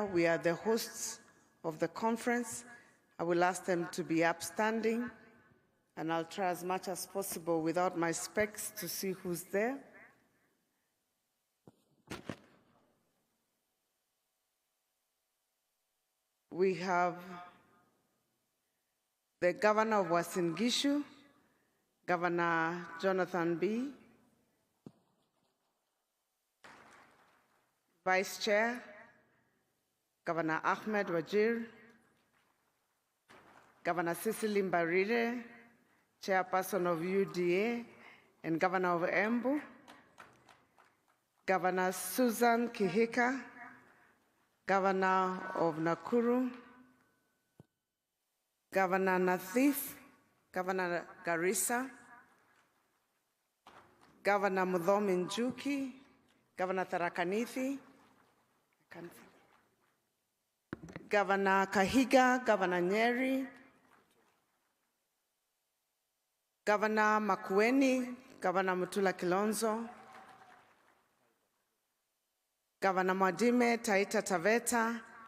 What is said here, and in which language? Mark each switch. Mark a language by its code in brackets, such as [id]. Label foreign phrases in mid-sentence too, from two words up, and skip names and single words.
[en] We are the hosts of the conference. I will ask them to be upstanding, and I'll try as much as possible without my specs to see who's there. We have the Governor of Uasin Gishu, Governor Jonathan B. Vice Chair, Governor Ahmed Wajir, Governor Cecily Mbarire, Chairperson of UDA and Governor of Embu, Governor Susan Kihika, Governor of Nakuru, Governor Nathif, Governor Garissa, Governor Mudhomi Njuki, Governor Tharaka Nithi, Governor Kahiga, Governor Nyeri, Governor Makueni, Governor Mutula Kilonzo, Governor Mwadime Taita Taveta,